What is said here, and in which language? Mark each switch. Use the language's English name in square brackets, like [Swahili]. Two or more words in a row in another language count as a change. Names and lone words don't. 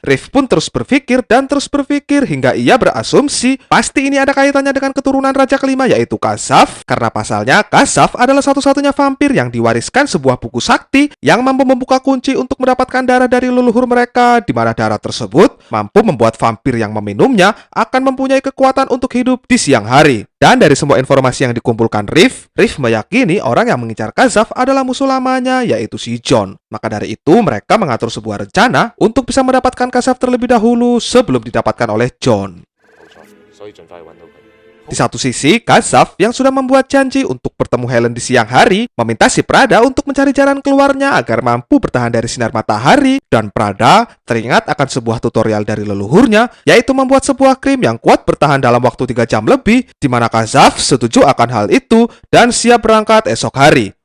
[Indonesian] Riff pun terus berpikir dan terus berpikir hingga ia berasumsi pasti ini ada kaitannya dengan keturunan raja kelima, yaitu Kazaf, karena pasalnya Kazaf adalah satu-satunya vampir yang diwariskan sebuah buku sakti yang mampu membuka kunci untuk mendapatkan darah dari leluhur mereka, di mana darah tersebut mampu membuat vampir yang meminumnya akan mempunyai kekuatan untuk hidup di siang hari. Dan dari semua informasi yang dikumpulkan Riff meyakini orang yang mengincar Kazaf adalah musuh lamanya, yaitu si John. Maka dari itu mereka mengatur sebuah rencana untuk bisa mendapatkan Kazaf terlebih dahulu sebelum didapatkan oleh John. [Cantonese] 冇錯，所以盡快揾到佢。 [Indonesian] Di satu sisi, Kazaf yang sudah membuat janji untuk bertemu Helen di siang hari meminta si Prada untuk mencari jalan keluarnya agar mampu bertahan dari sinar matahari, dan Prada teringat akan sebuah tutorial dari leluhurnya, yaitu membuat sebuah krim yang kuat bertahan dalam waktu 3 jam lebih, di mana Kazaf setuju akan hal itu dan siap berangkat esok hari.